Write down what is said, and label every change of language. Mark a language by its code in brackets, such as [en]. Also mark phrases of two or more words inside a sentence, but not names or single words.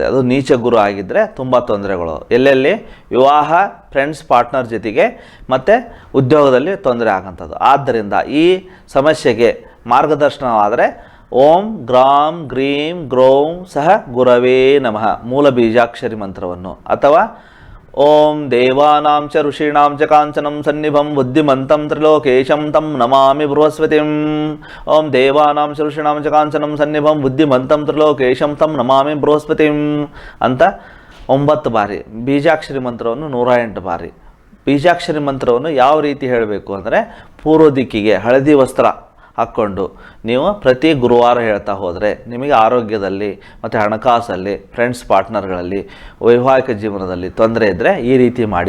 [kn] ಅದು ನೀಚ ಗುರು ಆಗಿದ್ದರೆ ತುಂಬ ತೊಂದರೆಗಳು, ಎಲ್ಲೆಲ್ಲಿ ವಿವಾಹ, [en] friends partner [kn] ಜೊತೆಗೆ ಮತ್ತು ಉದ್ಯೋಗದಲ್ಲಿ ತೊಂದರೆ ಆಗೋಂಥದ್ದು. ಆದ್ದರಿಂದ ಈ ಸಮಸ್ಯೆಗೆ ಮಾರ್ಗದರ್ಶನವಾದರೆ [sa] ಓಂ ಗ್ರಾಂ ಗ್ರೀಂ ಗ್ರೌಂ ಸಹ ಗುರವೇ ನಮಃ [kn] ಮೂಲ ಬೀಜಾಕ್ಷರಿ ಮಂತ್ರವನ್ನು, ಅಥವಾ [sa] ಓಂ ದೇವಾನಾಂ ಚ ಋಷೀಣಾಂ ಚ ಕಾಂಚನಂ ಸನ್ನಿಭಂ ಬುದ್ಧಿಮಂತಂ ತ್ರಿಲೋಕೇಶಂ ತಂ ನಮಾಮಿ ಬೃಹಸ್ಪತಿಂ. ಓಂ ದೇವಾನಾಂ ಚ ಋಷೀಣಾಂ ಚ ಕಾಂಚನಂ ಸನ್ನಿಭಂ ಬುದ್ಧಿಮಂತಂ ತ್ರಿಲೋಕೇಶಂ ತಂ ನಮಾಮಿ ಬೃಹಸ್ಪತಿಂ [kn] ಅಂತ 9 ಬಾರಿ ಬೀಜಾಕ್ಷರಿ ಮಂತ್ರವನ್ನು 108 ಬಾರಿ. ಬೀಜಾಕ್ಷರಿ ಮಂತ್ರವನ್ನು ಯಾವ ರೀತಿ ಹೇಳಬೇಕು ಅಂದರೆ, ಪೂರ್ವ ದಿಕ್ಕಿಗೆ ಹಳದಿ ವಸ್ತ್ರ ಹಾಕ್ಕೊಂಡು ನೀವು ಪ್ರತಿ ಗುರುವಾರ ಹೇಳ್ತಾ ಹೋದರೆ ನಿಮಗೆ ಆರೋಗ್ಯದಲ್ಲಿ ಮತ್ತು ಹಣಕಾಸಲ್ಲಿ, [en] friends partnerಗಳಲ್ಲಿ, [kn] ವೈವಾಹಿಕ ಜೀವನದಲ್ಲಿ ತೊಂದರೆ ಇದ್ದರೆ ಈ ರೀತಿ ಮಾಡಿ.